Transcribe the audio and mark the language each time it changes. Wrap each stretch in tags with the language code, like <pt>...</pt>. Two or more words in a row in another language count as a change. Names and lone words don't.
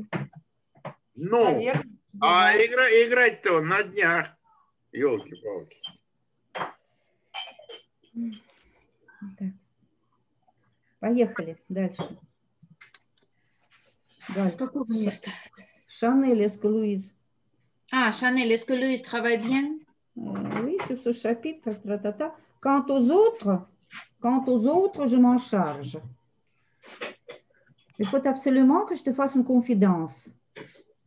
<ru>Ну, а играть-то на днях, елки-палки. Поехали дальше. С какого места?</ru> <fr>Chanel, est-ce que Louise? Ah, Chanel, est-ce que Louise travaille bien? Oui, sur ce chapitre. Quant aux autres, je m'en charge. Il faut absolument que je te fasse une confidence.</fr>